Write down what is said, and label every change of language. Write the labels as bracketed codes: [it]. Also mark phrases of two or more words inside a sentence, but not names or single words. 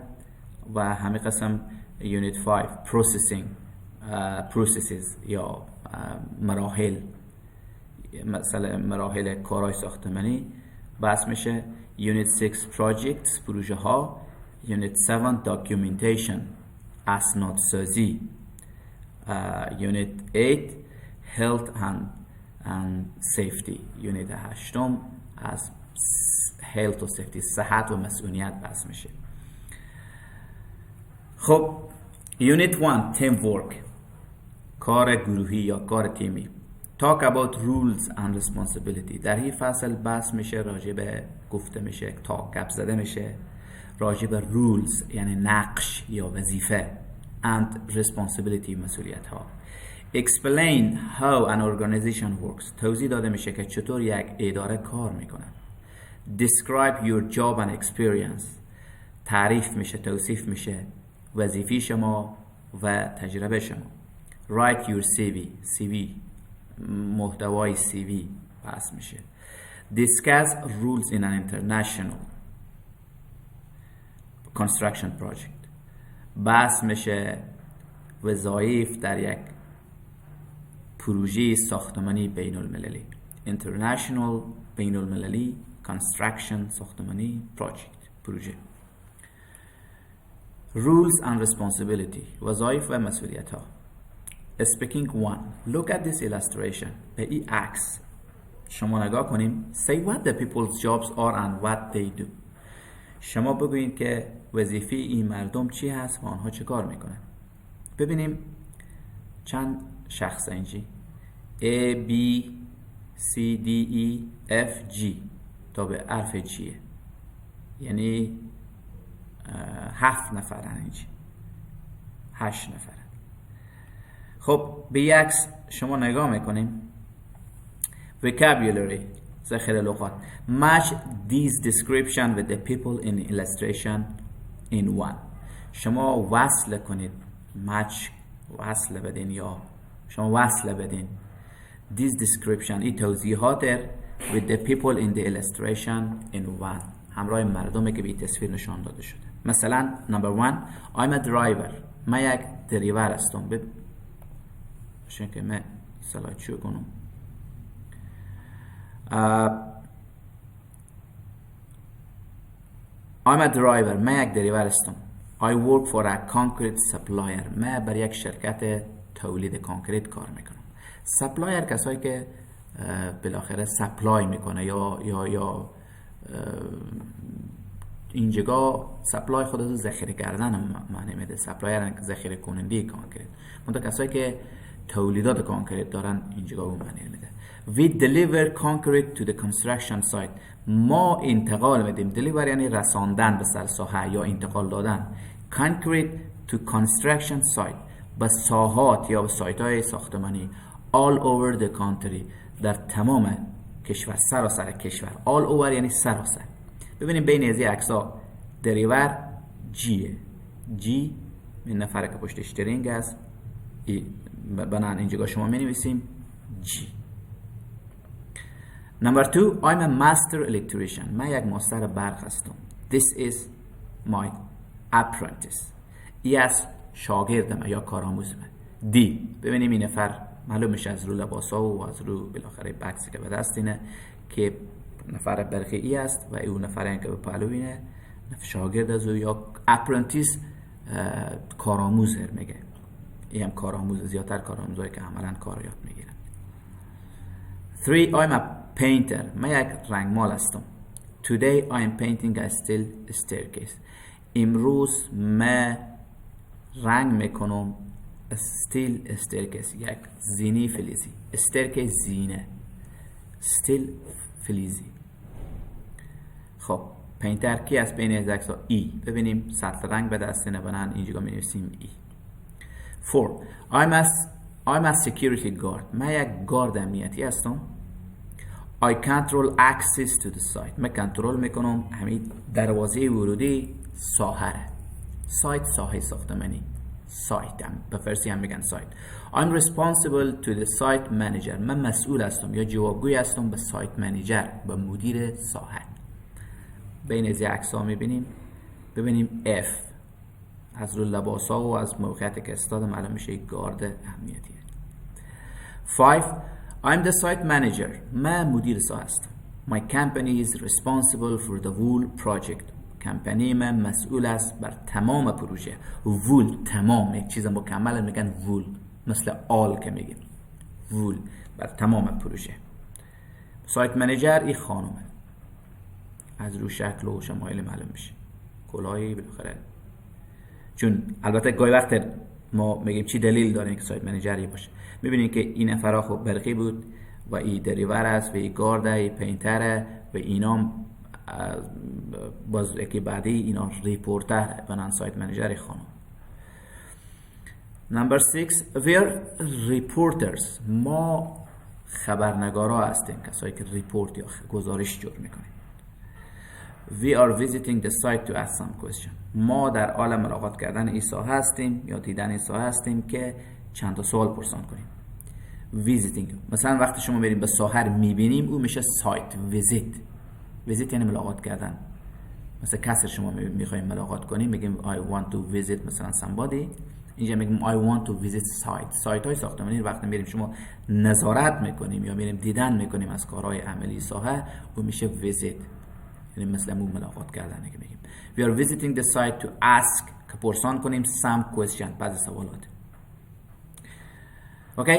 [fa] و همین قسم یونیت 5 پروسسینگ، پروسسز یا مراحل، مثلا مراحل کارهای ساختمانی بحث میشه. یونیت 6 پروژکتس، پروژه ها. یونیت 7 داکیومنتیشن، اسناد سازی. [en] یونیت 8 health and safety، [fa] یونیت 8 از health و safety، صحت و مسئولیت بحث میشه. [en] خب یونیت 1 team work، [fa] کار گروهی یا کار تیمی. [en] talk about rules and responsibility، [fa] در این فصل بحث میشه راجع به، گفته میشه، گپ زده میشه راجع به rules یعنی نقش یا وظیفه [en] and responsibility، [fa] مسئولیت ها. [en] explain how an organization works، [fa] توضیح داده میشه که چطور یک اداره کار میکنه. [en] describe your job and experience، [fa] تعریف میشه، توصیف میشه وظیفه شما و تجربه شما. [en] write your CV، [fa] محتوای CV بحث میشه. [en] discuss rules in an international construction project، [fa] بحث میشه وظایف در یک پروژه ساختمانی بین المللی. international، بین المللی، construction، ساختمانی، project، پروژه. [en] rules and responsibility، [fa] وظایف و مسئولیت ها. [en] speaking 1 look at this illustration، [fa] به این عکس شما نگاه کنیم. [en] say what the people's jobs are and what they do، [fa] شما بگویید که وظیفه این مردم چی هست و آنها چه کار میکنن. ببینیم چند شخص اینجی A B C D E F G تا به حرف جیه، یعنی 7 نفرن اینجی، 8 نفرن. خب به یک عکس شما نگاه میکنیم. vocabulary، ذخیره لغات. [en] match these description with the people in illustration in 1، [fa] شما وصل کنید، match وصل بدین یا شما وصل بدین [en] these description، [fa] این توضیحات [en] with the people in the illustration in 1، [fa] همراه مردمی که به تصویر نشان داده شده. [en] مثلا number 1 I'm a driver، [fa] من یک دریور هستم. بشین که من سلایت شو کنم. [en] I'm a driver، [fa] من یک دریور هستم. [en] I work for a concrete supplier، [fa] من بر یک شرکت تولید کانکریت کار میکنم. سپلایر کسایی که بالاخره سپلای میکنه یا اینجا سپلای خود رو ذخیره کردن معنی میده. سپلایر ذخیره کننده کانکریت. منتها کسایی که تولیدات کانکریت دارن اینجا اون معنی میده. [en] We deliver concrete to the construction site. [fa] ما انتقال میدیم. deliver یعنی رساندن به سر ساحه یا انتقال دادن. [en] concrete to construction site [fa] به ساحات یا به سایت های ساختمانی [en] all over the country [fa] در تمام کشور، سراسر کشور. [en] all over [fa] یعنی سراسر. ببینیم بین از این عکس‌ها دریور جیه. جی این نفر که پشت اشترینگ است. بنان اینجا شما می نویسیم جی. [en] Number 2, I'm a master electrician. [fa] من یک ماستر برق هستم. [en] This is my apprentice. [fa] ای از شاگردم یا کارآموزم. دی ببینیم این نفر معلوم میشه از رو لباسا و از رو بالاخره بکسی که به دست اینه که نفر برقی ای است و اون نفر که به پهلو اینه شاگرد از او یا اپرنتیس کارآموز میگه. این هم کارآموز، زیادتر کارآموزایی که عملا کار یاد میگیرن. [en] 3 I'm a painter. [fa] من یک رنگمال هستم. [en] Today I'm painting a steel staircase. [fa] امروز من رنگ میکنم [en] steel staircase، [fa] یک زینی فلزی. staircase زینه، steel فلزی. خب پینتر کی از بین از عکس‌ها؟ ای. ببینیم سطح رنگ به دست نبنن اینجا می نویسیم ای. [en] 4 I'm a security guard. [fa] من یک گارد امنیتی هستم. [en] I control access to the site. [fa] من کنترل میکنم همین دروازه ورودی ساحه. سایت ساحه ساختمانی. سایت هم به فارسی هم میگن سایت. [en] I'm responsible to the site manager. [fa] من مسئول هستم یا جوابگوی هستم به [en] site manager, [fa] به مدیر ساحه. بین از عکس‌ها میبینیم. ببینیم F از رو لباسا و از موقعیت که استاد معلوم میشه یک گارد امنیتی. [en] 5 I'm the site manager. [fa] من مدیر ساحه هستم. [en] My company is responsible for the wool project. [fa] کمپانی من مسئول است بر تمام پروژه. وول تمام، یک چیز مکمل میگن وول، مثل آل که میگیم وول، بر تمام پروژه. [en] site manager [fa] این خانومه، از رو شکل و شمایل معلوم میشه. کلاهی بالاخره، چون البته گاهی وقت ما میگیم چی دلیل داره که [en] site manager [fa] باشه. میبینید که این نفرها خب برقی بود و این دریور است و این گارده، این پینتره و اینا باز که بعدی اینا ریپورتر بنان [en] site manager [fa] خانم. [en] نمبر 6 we're reporters. [fa] ما خبرنگارا هستیم، کسایی که ریپورت یا گزارش جور میکنیم. [en] We are visiting the site to ask some question. [fa] ما در حال ملاقات کردن این ساحه هستیم یا دیدن این ساحه هستیم که چند تا سوال پرسان کنیم. Visiting مثلا وقتی شما بریم به ساحه میبینیم او میشه [en] site visit. [fa] ویزیت یعنی ملاقات کردن. مثلا کسی شما میخوایم ملاقات کنیم میگیم [en] I want to visit [fa] مثلا somebody. اینجا میگیم [en] I want to visit site. [fa] سایت های ساختمانی وقتی میریم شما نظارت میکنیم یا میریم دیدن میکنیم از کارهای عملی ساحه، او میشه visit. یعنی مثلا مو ملاقات کردن که میگیم [en] we are visiting the site to ask [fa] که پرسان کنیم [en] some question، [fa] بعضی سوالات. [en] Okay.